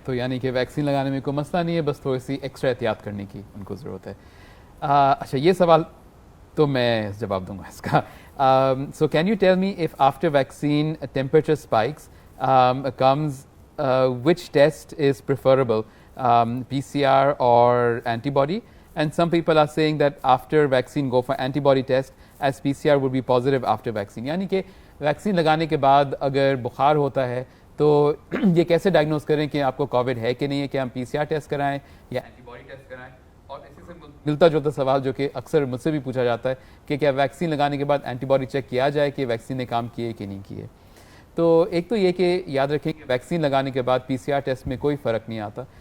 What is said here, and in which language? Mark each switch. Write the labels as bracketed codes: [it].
[ur] تو یعنی کہ ویکسین لگانے میں کوئی مسئلہ نہیں ہے, بس تھوڑی سی ایکسٹرا احتیاط کرنے کی ان کو ضرورت ہے. اچھا, یہ سوال تو میں جواب دوں گا اس کا. [en] So can you tell me if after vaccine temperature spikes comes which test is preferable, PCR or antibody? And some people are saying that after vaccine go for antibody test as PCR would be positive after vaccine. [ur] یعنی کہ vaccine لگانے کے بعد اگر بخار ہوتا ہے تو یہ کیسے ڈائگنوز کریں کہ آپ کو کووڈ ہے کہ نہیں ہے, کہ ہم PCR ٹیسٹ کرائیں یا اینٹی باڈی ٹیسٹ کرائیں؟ اور اسی سے ملتا جلتا سوال جو کہ اکثر مجھ سے بھی پوچھا جاتا ہے کہ کیا ویکسین لگانے کے بعد اینٹی باڈی چیک کیا جائے کہ ویکسین نے کام کیے کہ نہیں کیے؟ تو ایک تو یہ کہ یاد رکھیں کہ ویکسین لگانے کے بعد PCR ٹیسٹ میں کوئی فرق نہیں آتا.